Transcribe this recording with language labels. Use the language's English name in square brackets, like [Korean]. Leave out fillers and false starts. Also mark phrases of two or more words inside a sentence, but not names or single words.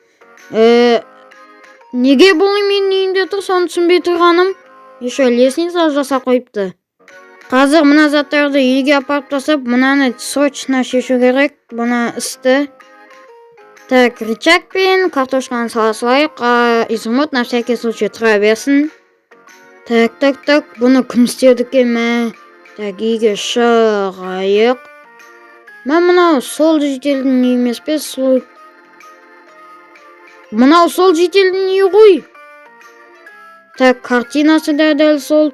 [Kazakh] Неге бұл менің үйімде тұр, соны түсінбей тұрғаным? [Russian] Еще лестница [Kazakh] жасап қойыпты. Қазір мұна заттарды үйге апарып тастап, мұнаны срочно шешу керек, бұны істі. Так, рычаг пен картошканы сала салайық, [Russian] изумруд на всякий случай [Kazakh] тұра берсін. Так, бұны кім істеді екен? Так, үйге шығайық. Мынау сол жетелдің үйі емес пе? Мынау сол жетелдің үйі ғой. Так, картинасы да дәл сол.